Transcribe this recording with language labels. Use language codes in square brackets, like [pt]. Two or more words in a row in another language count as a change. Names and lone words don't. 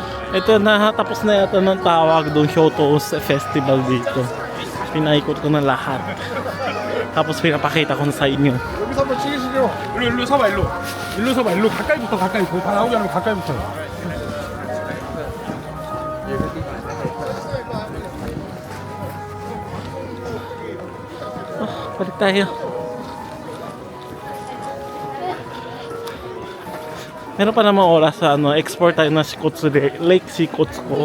[tl] Ito na, tapos na yata ng tawag doon, Kyoto Festival dito. Pinaikot ko na lahat. Tapos pinapakita ko na sa inyo. [ko] 여기서 한번 찍으시죠. 일로 서봐, 일로. 일로 서봐, 일로. 가까이부터 가까이. 거기 다 나오지 않으면 가까이부터. [tl] Balik tayo. Meron pa namang oras sa ano, export tayo na Shikotsu Lake Shikotsuko.